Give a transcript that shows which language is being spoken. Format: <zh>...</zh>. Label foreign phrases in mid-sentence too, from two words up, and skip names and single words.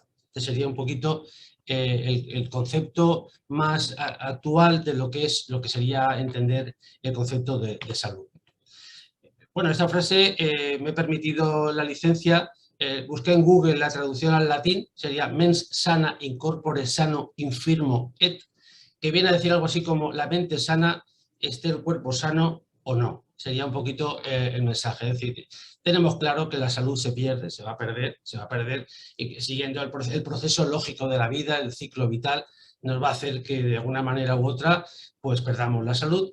<es>Este sería un poquito el concepto más actual de lo que sería entender el concepto de salud. Bueno, esta frase me he permitido la licencia. Busqué en Google la traducción al latín, sería</es> <la>mens sana in corpore sano infirmo et,</la> <es>que viene a decir algo así como la mente sana, esté el cuerpo sano o no. Sería un poquito el mensaje. Es decir, tenemos claro que la salud se pierde, se va a perder, y que siguiendo el proceso lógico de la vida, el ciclo vital, nos va a hacer que de alguna manera u otra pues perdamos la salud.</es>